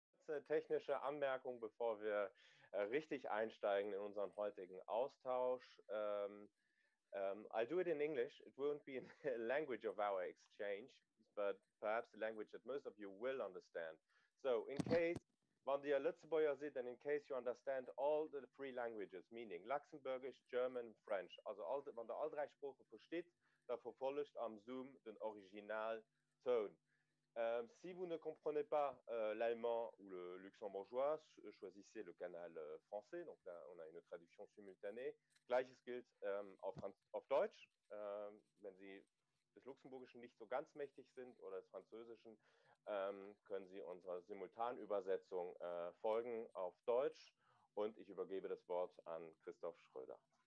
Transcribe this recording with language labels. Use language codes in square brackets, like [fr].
[de] kurze technische Anmerkung, bevor wir richtig einsteigen in unseren heutigen Austausch. [en] I'll do it in English. It won't be in the language of our exchange, but perhaps the language that most of you will understand. So in case, [de] wenn ihr Lützebäuer seid, [en] and in case you understand all the three languages, meaning Luxembourgisch, German, French, [de] also wenn ihr all drei Sprachen versteht, dann verfolgt am Zoom den Originalton. [fr] Si vous ne comprenez pas l'allemand ou le luxembourgeois, choisissez le canal français. Donc là, on a une traduction simultanée. [de] Gleiches gilt auf Deutsch. Wenn Sie des Luxemburgischen nicht so ganz mächtig sind oder des Französischen, können Sie unserer Simultanübersetzung folgen auf Deutsch. Und ich übergebe das Wort an Christoph Schröder.